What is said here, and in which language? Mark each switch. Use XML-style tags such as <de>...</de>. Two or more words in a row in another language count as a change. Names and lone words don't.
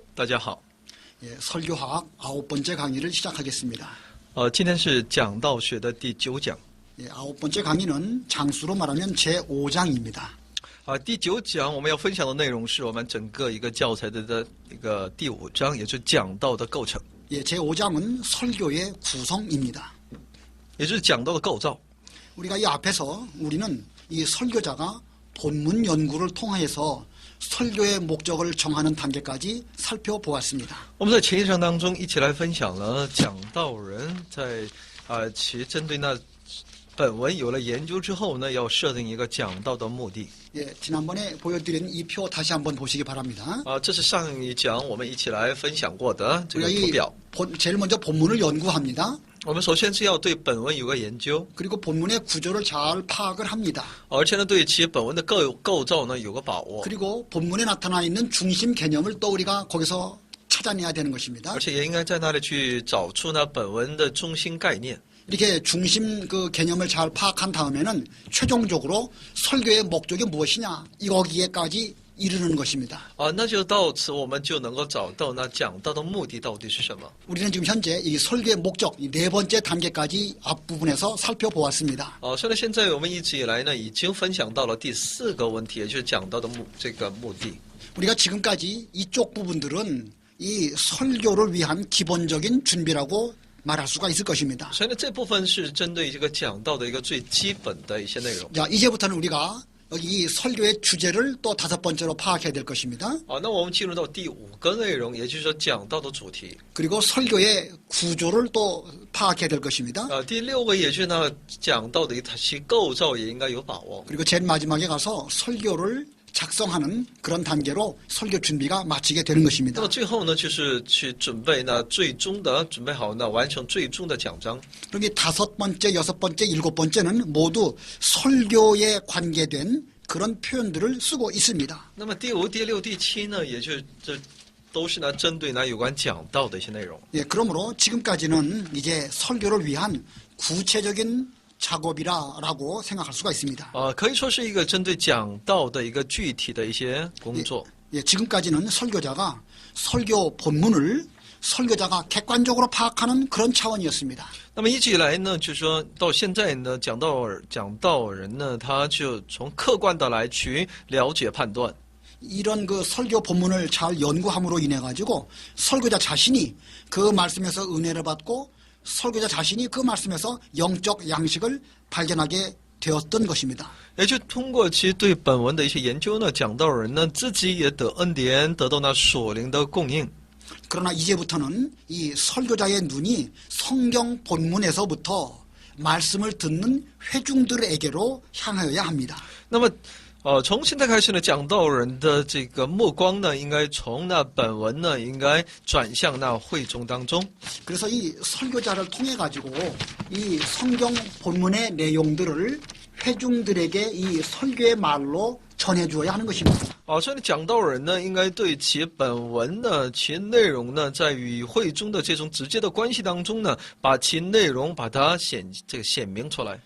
<zh>大家好。</zh> <ko>설교학 9번째 강의를 시작하겠습니다.</ko> <zh>今天是讲道学的第9讲。</zh> <ko>9번째 강의는 장수로 말하면 제5장입니다.</ko> <zh>第9讲我们要分享的内容是我们整个一个教材的一个第5章，也就是讲道的构成。</zh> <ko>제5장은 설교의 구성입니다.</ko> <zh>也就是讲道的构造。</zh> <ko>우리가 이 앞에서 우리는 이 설교자가 본문 연구를 통해서 설교의 목적을 정하는 단계까지 살펴보았습니다.</ko> <zh>我们在前一章当中一起来分享了讲道人在其针对那本文有了研究之后呢，要设定一个讲道的目的。</zh> <ko>지난번에 보여드린 이 표 다시 한번 보시기 바랍니다.</ko> <zh>这是上一讲我们一起来分享过的这个图表。</zh> <ko>제일 먼저 본문을 연구합니다.</ko> <zh>我们首先是要对本文有个研究，</zh> <ko>그리고 본문의 구조를 잘 파악을 합니다.</ko> <zh>而且呢，对其本文的构造呢有个把握，</zh> <ko>그리고 본문에 나타나 있는 중심 개념을 또 우리가 거기서 찾아내야 되는 것입니다.</ko> <zh>而且也应该在那里去找出那本文的中心概念。</zh> <ko>이렇게 중심 그 개념을 잘 파악한 다음에는 최종적으로 설교의 목적이 무엇이냐 이거기에까지 이르는 것입니다.</ko> <zh>那就到此我们就能够找到那讲道的目的到底是什么。</zh> <ko>우리는 지금 현재 이 설교의 목적 이 네 번째 단계까지 앞부분에서 살펴보았습니다.</ko> <zh>所以呢，现在我们一直以来呢，已经分享到了第4个问题，也就是讲道的这个目的。</zh> <ko>우리가 지금까지 이쪽 부분들은 이 설교를 위한 기본적인 준비라고 말할 수가 있을 것입니다.</ko> <zh>所以呢，这部分是针对这个讲道的一个最基本的一些内容。</zh> <ko>자, 이제부터는 우리가 여기 이 설교의 주제를 또 5번째로 파악해야 될 것입니다.</ko> <zh>那我们进入到第5个内容，也就是说讲道的主题。</zh> <ko>그리고 설교의 구조를 또 파악해야 될 것입니다.</ko> <zh>第6个也就是呢讲道的其构造也应该有把握。</zh> <ko>그리고 제일 마지막에 가서 설교를 작성하는 그런 단계로 설교 준비가 마치게 되는</ko> <zh>那</zh> <ko>것입니다.</ko> <zh>么最后呢，就是去准备那最终的准备好那完成最终的讲章。</zh> <ko>그러니 5번째, 6번째, 7번째는 모두 설교에 관계된 그런 표현들을 쓰고 있습니다.</ko> <zh>那么第5、第6、第7呢，也就这都是呢针对呢有关讲道的一些内容。</zh> <ko>그러므로 지금까지는 이제 설교를 위한 구체적인 작업이라고 생각할 수가 있습니다.</ko> <zh>可以说是一个针对讲道的一个具体的一些工作。</zh> <ko>지금까지는 설교자가 설교 본문을 설교자가 객관적으로 파악하는 그런 차원이었습니다.</ko> <zh>那么一直以来呢，就是说到现在呢，讲道人呢，他就从客观的来去了解判断。</zh> <ko>이런 그 설교 본문을 잘 연구함으로 인해 가지고 설교자 자신이 그 말씀에서 은혜를 받고 설교자 자신이 그 말씀에서 영적 양식을 발견하게 되었던 것입니다.</ko> <zh>也就通过其实对本文的一些研究呢，讲道人呢自己也得恩典，得到那属灵的供应。</zh> <ko>그러나 이제부터는 이 설교자의 눈이 성경 본문에서부터 말씀을 듣는 회중들에게로 향하여야 합니다.</ko> <zh>那么，从现在开始呢，讲道人的这个目光呢，应该从那本文呢，应该转向那会众当中。</zh> <ko>그래서 이 설교자를 통해 가지고 이 성경 본문의 내용들을 회중들에게 이 설교의 말로 전해 주어야 하는 것입니다.</ko> <zh>所以呢，讲道人呢，应该对其本文呢，其内容呢，在与会中的这种直接的关系当中呢，把其内容把它显明出来。</zh>